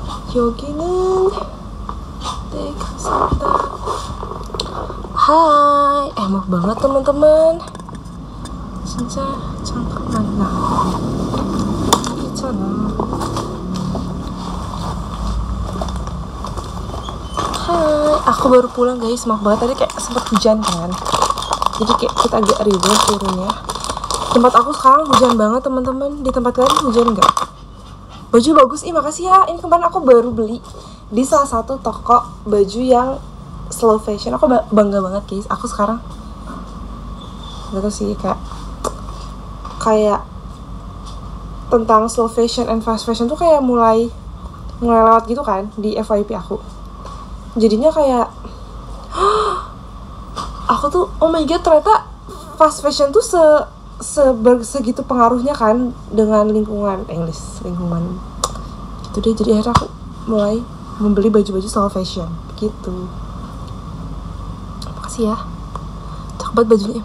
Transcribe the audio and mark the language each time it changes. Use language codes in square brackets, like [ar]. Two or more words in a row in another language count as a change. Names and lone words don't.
[ko] 여기는 네 감사합니다. [id] Hai, maaf banget teman-teman. [ko] 진짜 잠깐만 나 있잖아. [id] Hai, aku baru pulang guys. Maaf banget tadi kayak sempat hujan kan. Jadi kayak kita agak ribet turunnya. Tempat aku sekarang hujan banget teman-teman. Di tempat kalian hujan nggak? Baju bagus, makasih ya. Ini kemarin aku baru beli di salah satu toko baju yang [en] slow fashion. [id] Aku bangga banget guys. Aku sekarang gak tau sih kayak tentang [en] slow fashion and fast fashion [id] tuh kayak mulai lewat gitu kan di FYP aku. Jadinya kayak aku tuh [en] oh my god, [id] ternyata [en] fast fashion [id] tuh segitu pengaruhnya kan dengan lingkungan lingkungan gitu deh. Jadi akhirnya aku mulai membeli baju-baju [en] slow fashion [id] gitu. Makasih ya, cakep banget bajunya.